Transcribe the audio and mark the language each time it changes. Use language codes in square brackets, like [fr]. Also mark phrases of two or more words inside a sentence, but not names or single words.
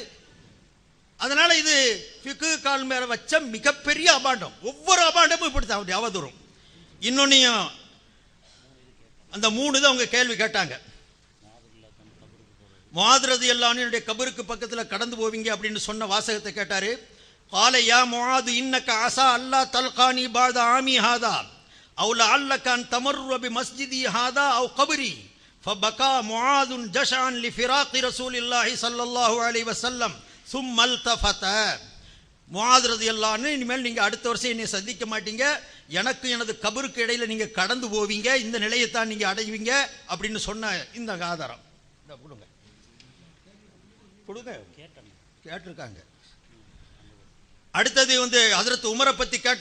[ta] அதனால இது ஃபிக்கு கால் மேல வச்ச மிகப்பெரிய அபாண்டம். ஒவ்வொரு அபாண்டமும் இப்படித்தான் அப்படி அவதூறும். இன்னொன்னையும் அந்த 3 தான் அவங்க கேள்வி கேட்டாங்க. முஆத் [ar] رضي الله عنه [ta] கபருக்கு பக்கத்தில் கடந்து போவீங்க அப்படின்னு சொன்ன வாசகத்தை கேட்டாரு. [ar] قال يا معاذ انك عسى الا تلقاني بعد عامي هذا او لعلك ان تمر بمسجدي هذا او قبري فبكى معاذ جشعا لفراق رسول الله صلى الله عليه وسلم ثم التفت. [ta] முஆத் [ar] رضي الله عنه, [ta] இனிமேல் நீங்க அடுத்த வருஷம் என்னை சந்திக்க மாட்டீங்க, எனக்கு எனது கபருக்கு இடையில நீங்க கடந்து போவீங்க, இந்த நிலையைத்தான் நீங்க அடைவீங்க அப்படின்னு சொன்ன இந்த ஆதாரம் கொடுங்க கேட்டிருக்காங்க. அடுத்தது வந்து ஹஜ்ரத் உமரை பத்தி கேட்டாங்க.